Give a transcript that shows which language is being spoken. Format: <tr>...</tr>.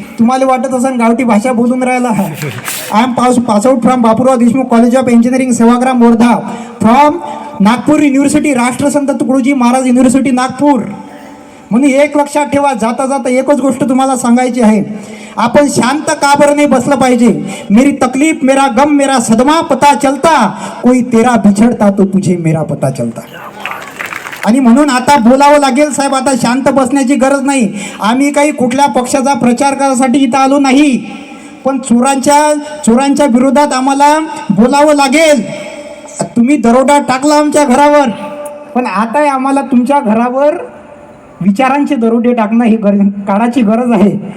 <mr>तुम्हाला वाटत असेल गावठी भाषा बोलून राहिला.</mr> <en>I am pass out from Bapurao Deshmukh college of engineering Sevagram Wardha, from Nagpur university, Rashtrasant Tukdoji Maharaj university Nagpur.</en> <mr>म्हणून एक लक्षात ठेवा, जाता जाता एकच गोष्ट तुम्हाला सांगायची आहे. आपण शांत का बरं नाही बसलं पाहिजे.</mr> <hi>मेरी तकलीफ मेरा गम मेरा सदमा पता चलता, कोई तेरा बिछड़ता तो तुझे मेरा पता चलता.</hi> <mr>आणि म्हणून आता बोलावं लागेल साहेब, आता शांत बसण्याची गरज नाही. आम्ही काही कुठल्या पक्षाचा प्रचार करायसाठी इथं आलो नाही, पण चोरांच्या विरोधात आम्हाला बोलावं लागेल. तुम्ही दरोडा टाकला आमच्या घरावर, पण आता आम्हाला तुमच्या घरावर विचारांचे दरोडे टाकणं ही काळाची गरज आहे.</mr>